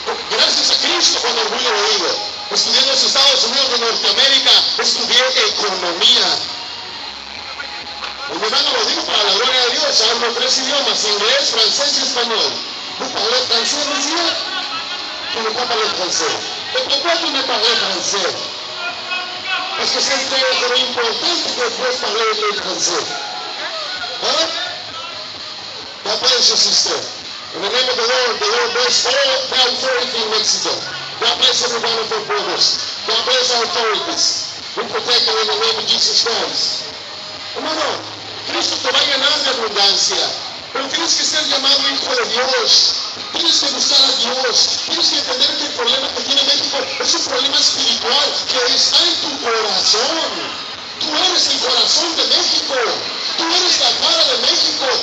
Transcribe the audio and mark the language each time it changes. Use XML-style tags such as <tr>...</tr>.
<es>Gracias a Cristo, con orgullo lo digo. Estudié en los Estados Unidos de Norteamérica, estudié economía. Mi hermano, lo digo para la gloria de Dios, hablo 3 idiomas, inglés, francés y español.</es> <fr>¿Vous parlez français, monsieur? Tu ne pas parler français. Et pourquoi tu ne parles français? Parce que c'est très important que tu puisses parler le français.</fr> <en>Hein? God bless you, sister. In the name of the Lord bless all the authority in Mexico. God bless every one of our brothers. God bless our authorities. We protect them in the name of Jesus Christ.</en> <es>Hermano, Cristo te va a llenar de abundancia, pero tienes que ser llamado hijo de Dios. Tienes que buscar a Dios. Tienes que entender que el problema que tiene México es un problema espiritual que está en tu corazón. Tú eres el corazón de México. Tú eres la cara de México.</es>